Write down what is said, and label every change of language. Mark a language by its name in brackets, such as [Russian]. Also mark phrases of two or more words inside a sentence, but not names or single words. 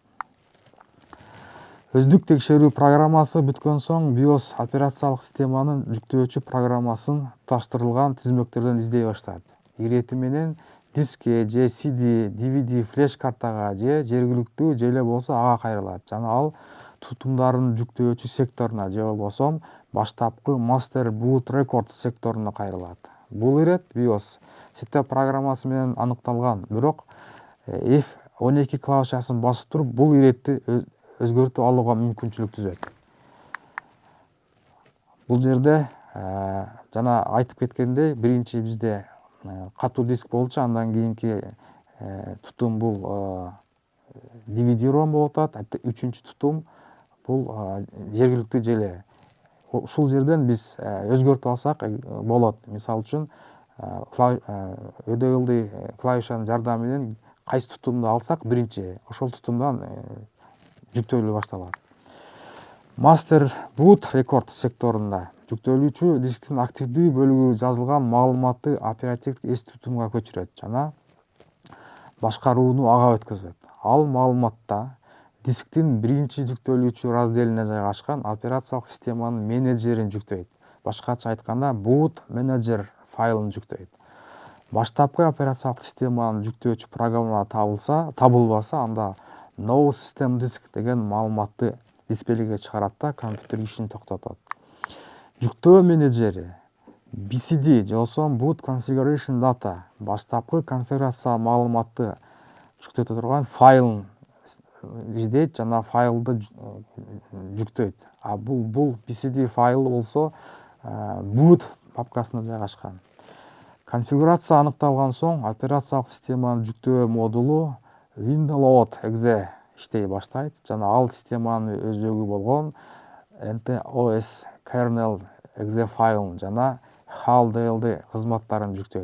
[Kyrgyz] Өздүк текшерүү программасы бүткөн соң BIOS операциялык системанын жүктөөчү программасын туташтырылган түзмөктөрдөн издей баштайт. Ирети менен дискке же CD, DVD, флеш картага же жергиликтүү желе болсо ага кайрылат. Жана ал тутумдарын жүктөөчү секторуна же болбосо баштапкы [English] master boot record [Kyrgyz] секторуна кайрылат. Бул ирет BIOS сеттеп программасы менен аныкталган. Бирок F12 клавишасын басып туруп, бул иретти өзгөртүп алууга мүмкүнчүлүк түзөт. Бул жерде жана айтып кеткендей, биринчи бизде катуу диск болчу, андан кийинки тутум бул DVD-ROM болуп атат, үчүнчү тутум бул жергиликтүү желе. Ушул жерден биз өзгөртүп алсак болот. Мисалы үчүн өйдө ылдый клавишанын жардамы менен кайсы тутумду алсак биринчи, ошол тутумдан жүктөлүү башталат. [English] Master boot record [Kyrgyz] секторунда жүктөлүүчү дисктин активдүү бөлүгү жазылган маалыматты оперативдик эс тутумга көчүрөт жана башкарууну ага өткөзөт. Ал маалыматта дисктин биринчи жүктөлүүчү разделине жайгашкан операциялык системанын менеджерин жүктөйт. Башкача айтканда, [English] boot manager [Kyrgyz] файлын жүктөйт. Баштапкы операциялык системаны жүктөөчү программа табылбаса, анда [English] no system disk [Kyrgyz] деген маалыматты дисплейге чыгарат да компьютер ишин токтотот. Жүктөө менеджери BCD жосо [English] boot configuration data [Kyrgyz] баштапкы конфигурация маалыматты жүктөтө турган файлын издейт жана файлды жүктөйт. А бул BCD файлы болсо boot папкасына жайгашкан. Конфигурация аныкталган соң операциялык системанын жүктөө модулу winload.exe иштей баштайт жана ал системанын өзөгү болгон NTOS kernel.exe файлын жана HAL-DLD кызматтарын жүктөйт.